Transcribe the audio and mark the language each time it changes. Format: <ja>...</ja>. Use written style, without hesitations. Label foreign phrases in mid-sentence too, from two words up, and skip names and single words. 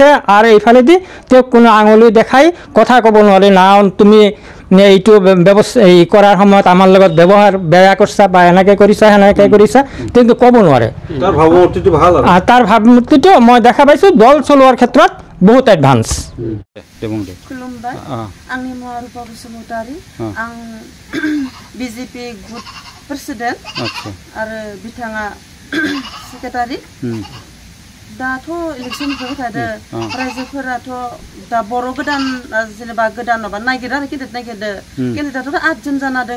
<as>আৰু এইফালেদি তেওঁক কোনো আঙুলি দেখাই কথা ক'ব নোৱাৰে, না তুমি এইটো ব্যৱস্থা কৰাৰ সময়ত আমাৰ লগত ব্যৱহাৰ বেয়া কৰিছা বা এনেকৈ কৰিছা সেনেকৈ কৰিছা, কিন্তু ক'ব নোৱাৰে। তাৰ ভাৱমূৰ্তিটো মই দেখা পাইছোঁ দল চলোৱাৰ ক্ষেত্ৰত বহুত এডভান্স।</as> <brx>खुलुमबाय, आंनि मुङा रुपा बसुमतारी। आं BJP गुट प्रेसिडेन्ट आरो बिथाङा सेक्रेटारि। दाथ' इलेक्सन फैबाय थादों, रायजोफोराथ' दा बर' गोदान जेनेबा गोदान माबा नागिरो आरो केन्डिडेट केन्डिडेटआथ' 8 जन जाना दङ।</brx>